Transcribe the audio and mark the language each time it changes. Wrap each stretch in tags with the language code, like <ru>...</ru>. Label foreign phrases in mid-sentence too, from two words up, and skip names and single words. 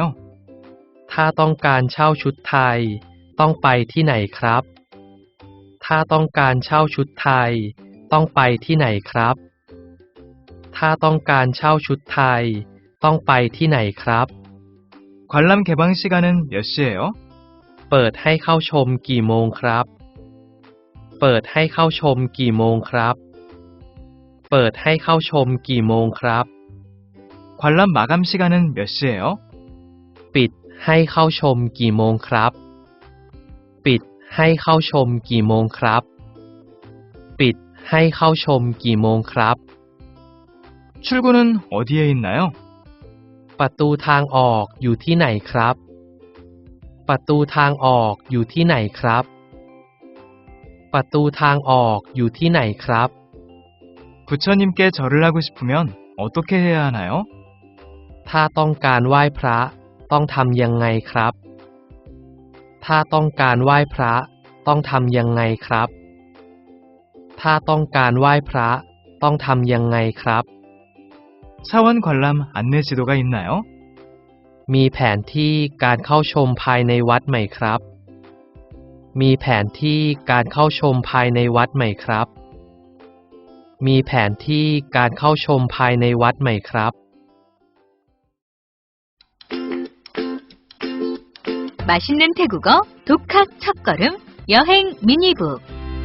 <th>ถ้าต้องการเช่าชุดไทยต้องไปที่ไหนครับ ถ้าต้องการเช่าชุดไทยต้องไปที่ไหนครับ ถ้าต้องการเช่าชุดไทยต้องไปที่ไหนครับ</th> <ko>관람 개방 시간은 몇 시예요?</ko> <th>เปิดให้เข้าชมกี่โมงครับ เปิดให้เข้าชมกี่โมงครับ เปิดให้เข้าชมกี่โมงครับ</th> <ko>관람 마감 시간은 몇 시예요?</ko> <th>ปิดให้เข้าชมกี่โมงครับ ปิดให้เข้าชมกี่โมงครับ ปิดให้เข้าชมกี่โมงครับ</th> <ko>출구는 어디에 있나요?</ko> <th>ประตูทางออกอยู่ที่ไหนครับ ประตูทางออกอยู่ที่ไหนครับ ประตูทางออกอยู่ที่ไหนครับ</th> <ko>부처님께 절을 하고 싶으면 어떻게 해야 하나요?</ko> <th>ถ้าต้องการไหว้พระต้องทำยังไงครับ ถ้าต้องการไหว้พระต้องทำยังไงครับ ถ้าต้องการไหว้พระต้องทำยังไงครับ</th> <ko>사원 관람 안내지도가 있나요?</ko> <th>มีแผนที่การเข้าชมภายในวัดไหมครับ มีแผนที่การเข้าชมภายในวัดไหมครับ มีแผนที่การเข้าชมภายในวัดไหมครับ</th> <ko>맛있는 태국어 독학 첫걸음 여행 미니북</ko>